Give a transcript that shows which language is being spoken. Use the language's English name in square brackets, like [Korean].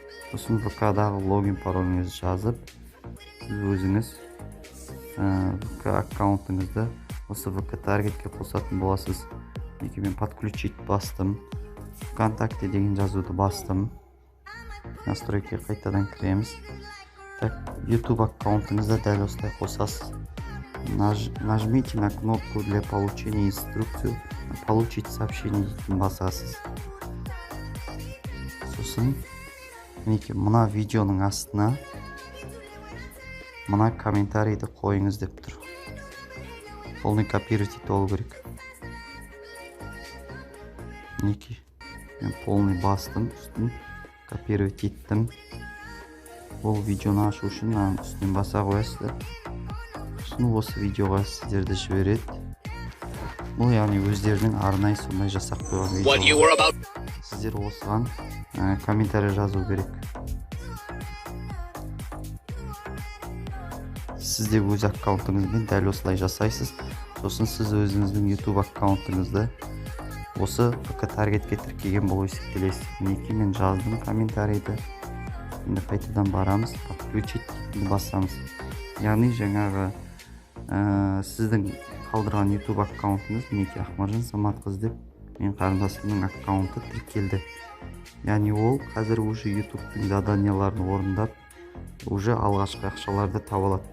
[Kazakh] сосын ВК-дағы логин пароліңізді жазып, сіз өзіңіз ВК аккаунтыңызды осы ВК таргетке қосатын боласыз. Неге мен подключить бастым, ВКонтакте деген жазуды бастым. Настройки қайтадан кіреміз. Так, YouTube аккаунтыңызды дәл осылай қосасыз. [Russian] Нажмите на кнопку для получения инструкцию, получить сообщение [Kazakh] дейтін басасыз. Сосын мінекей мына видеоның астына мына комментарийді қойыңыз деп тұр. Полный копировать етіп алу керек. Мінекей мен полный бастым, үстін копировать еттім. Ол видеоны ашу үшін үстінен баса қоясыздар. Сосын осы видеоға сіздерді жібереді. Бұл яғни өздерінің арнайы сондай жасап қойған видео. Сіздер осыған комментарий жазу керек. Сіз де өз аккаунтыңызбен дәл осылай жасайсыз. Сосын сіз өзіңіздің YouTube аккаунтыңызды осы ВК таргетке тіркеген болып есептелесіз. Мінекей мен жаздым комментарийді. Енді қайтадан барамыз, подключить басамыз. Яғни жаңағы сіздің қалдырған YouTube аккаунтыңыз мінекей Ахмаржан Саматқызы деп мен қарындасымның аккаунты тіркелді. Яғни ол қазір уже YouTube'тың заданияларын орындап, уже алғашқы ақшаларды таба алады.